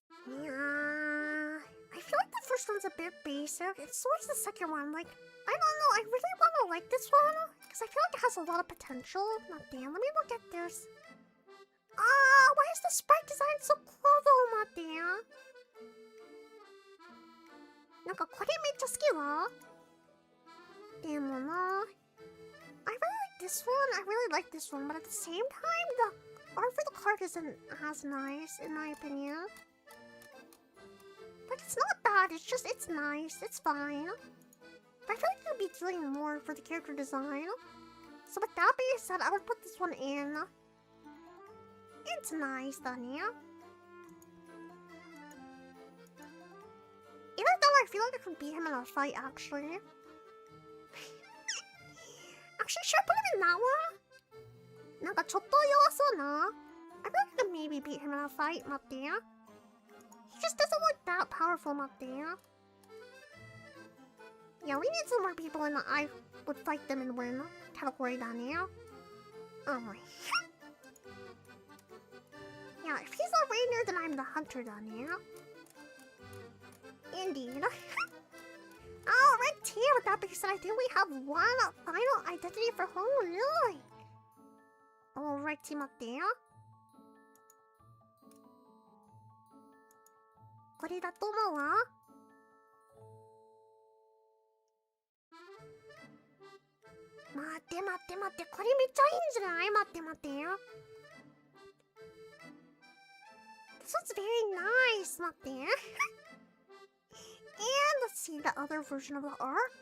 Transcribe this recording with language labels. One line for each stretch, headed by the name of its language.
English: Yeah. I feel like the first one's a bit basic. It's so is the second one. Like, I don't know. I really want to like this one because I feel like it has a lot of potential. Not there. Let me look at this. Why is the sprite design so cool though,
Japanese: 待ってや。なんかこれめっちゃ好きわ。でもな。
English: I really like this one. I really like this one, but at the same time, the art for the card isn't as nice, in my opinion. Like, it's not bad. It's nice. It's fine. But I feel like you'd be doing more for the character design. So with that being said, I would put this one in. It's nice, Dania. Even though I feel like I could beat him in a fight, actually. Actually, should I put him in that one?
Japanese: なんかちょっと弱そうな。
English: I feel like I could maybe beat him in a fight,
Japanese: 待ってや。
English: He just doesn't look that powerful, 待ってや。 Yeah, we need some more people in the I would fight them and win category, Dania. Oh my. Yeah, if he's a ranger, then I'm the hunter, Dania. Indeed. Alright, here, with that being said, I think we have one final identity for Honolulu. Alright, team up there.
Japanese: これだと思うわ。待って待って待って、これめっちゃいいんじゃない？待って待ってよ。
English: This one's very nice,
Japanese: 待って。
English: And let's see the other version of the art.